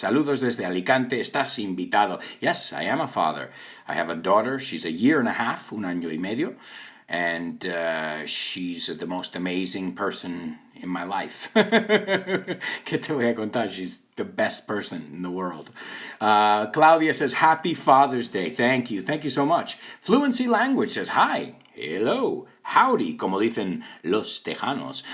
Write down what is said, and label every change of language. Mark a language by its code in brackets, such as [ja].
[es] Saludos desde Alicante. Estás invitado. [en] Yes, I am a father. I have a daughter. She's a year and a half, [es] un año y medio. [en] And she's the most amazing person in my life. [es] ¿Qué te voy a contar? [en] She's the best person in the world. Claudia says, happy Father's Day. Thank you. Thank you so much. Fluency Language says, hi. Hello. [es] Howdy, como dicen los tejanos.